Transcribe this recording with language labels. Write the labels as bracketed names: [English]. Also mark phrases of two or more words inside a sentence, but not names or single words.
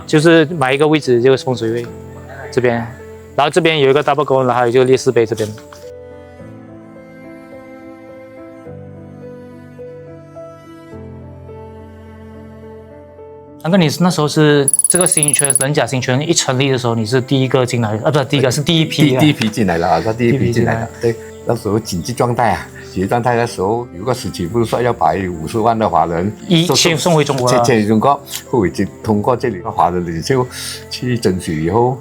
[Chinese] 就是買一個位置就是風水位，這邊，然後這邊有一個大伯公，然後還有就烈士碑這邊。安哥，你那時候是這個新村人甲新村一成立的時候，你是第一個進來，不是第一個，是第一批。第一批進來了，他第一批進來了，對。 那时候经济状态啊，经济状态的时候有个时期不是说要把50万的华人先送回中国了，先中国，后已经通过这里的华人领袖去争取以后，